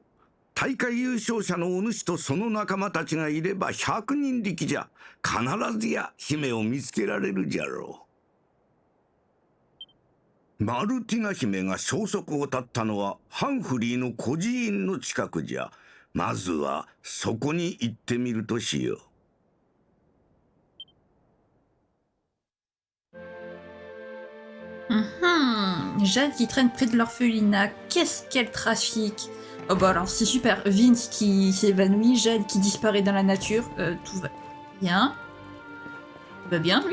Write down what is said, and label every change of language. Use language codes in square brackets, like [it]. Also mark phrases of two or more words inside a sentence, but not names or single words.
[ja] 大会優勝者のお主とその仲間たちがいれば100人力じゃ。必ずや姫を見つけられるじゃろう。マルティナ姫が消息を絶ったのはハンフリーの孤児院の近くじゃ。まずはそこに行ってみるとしよう。 [fr] Jade qui traîne près de l'orphelinat. Qu'est-ce qu'elle trafique? Oh bah alors c'est super. Vince qui s'évanouit, Jade qui disparaît dans la nature. Tout va bien. Tout va bien lui?